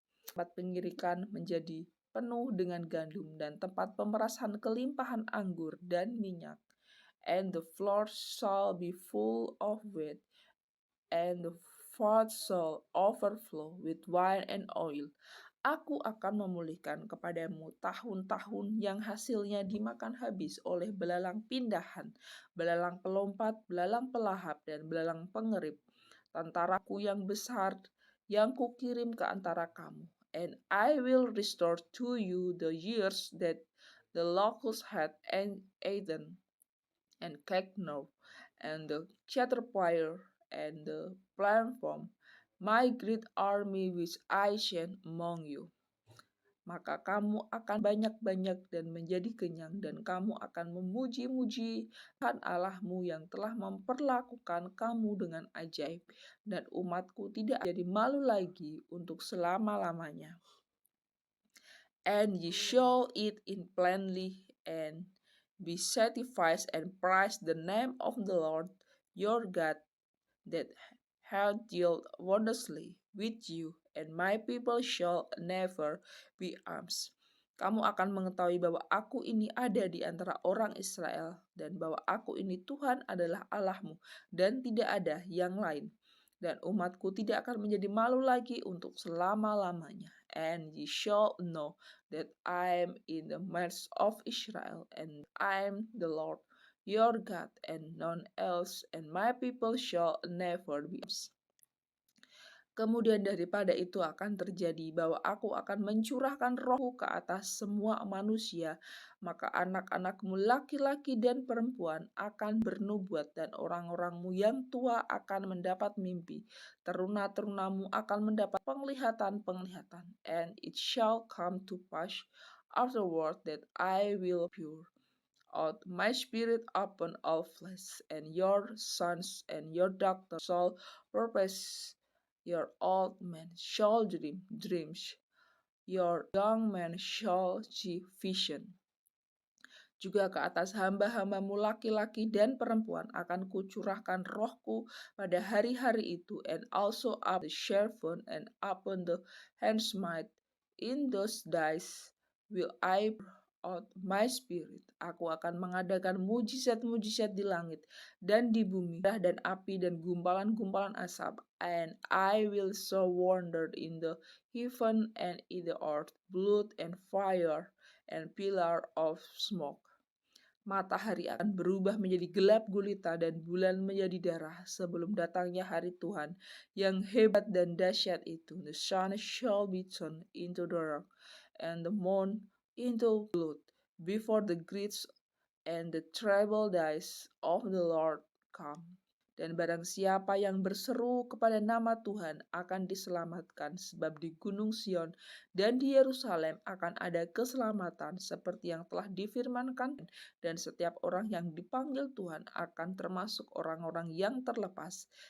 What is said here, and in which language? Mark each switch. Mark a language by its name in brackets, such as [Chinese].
[Indonesian] Tempat pengirikan menjadi penuh dengan gandum, dan tempat pemerasan kelimpahan anggur dan minyak. [English] And the floor shall be full of wheat, and the fat shall overflow with wine and oil. [Indonesian] Aku akan memulihkan kepadamu tahun-tahun yang hasilnya dimakan habis oleh belalang pindahan, belalang pelompat, belalang pelahap, dan belalang pengerip, tentaraku yang besar yang kukirim ke antara kamu. [English] And I will restore to you the years that the locust had eaten, and canker, and the caterpillar, and the planworm, my great army which I sent among you. [Indonesian] Maka kamu akan banyak-banyak dan menjadi kenyang, dan kamu akan memuji-muji Tuhan Allahmu yang telah memperlakukan kamu dengan ajaib, dan umatku tidak jadi malu lagi untuk selama-lamanya. [English] And ye shall eat in plenty, and be satisfied, and praise the name of the Lord your God, that hath dealt wondrously with you, and my people shall never be arms. [Indonesian] Kamu akan mengetahui bahwa aku ini ada di antara orang Israel, dan bahwa aku ini Tuhan adalah Allahmu, dan tidak ada yang lain. Dan umatku tidak akan menjadi malu lagi untuk selama-lamanya. [English] And ye shall know that I am in the midst of Israel, and I am the Lord your God, and none else, and my people shall never be. [Indonesian] Kemudian daripada itu akan terjadi bahwa aku akan mencurahkan rohku ke atas semua manusia, maka anak-anakmu laki-laki dan perempuan akan bernubuat, dan orang-orangmu yang tua akan mendapat mimpi, teruna-terunamu akan mendapat penglihatan-penglihatan. [English] And it shall come to pass afterward that I will pour out my spirit upon all flesh, and your sons and your daughters shall prophesy, your old men shall dream dreams, your young men shall see vision. [Indonesian] Juga ke atas hamba-hambamu laki-laki dan perempuan akan kucurahkan rohku pada hari-hari itu, [English] and also up the servant and upon the handmaid. In those days will I pour out my spirit. [Indonesian] Aku akan mengadakan mujizat-mujizat di langit dan di bumi, dan api dan gumpalan-gumpalan asap. [English] And I will show wonder in the heaven and in the earth, blood and fire and pillar of smoke. [Indonesian] Matahari akan berubah menjadi gelap gulita dan bulan menjadi darah sebelum datangnya hari Tuhan yang hebat dan dahsyat itu. [English] The sun shall be turned into dark, and the moon into blood, before the great and the terrible days of the Lord come. [Indonesian] Dan barang siapa yang berseru kepada nama Tuhan akan diselamatkan, sebab di Gunung Sion dan di Yerusalem akan ada keselamatan seperti yang telah difirmankan, dan setiap orang yang dipanggil Tuhan akan termasuk orang-orang yang terlepas.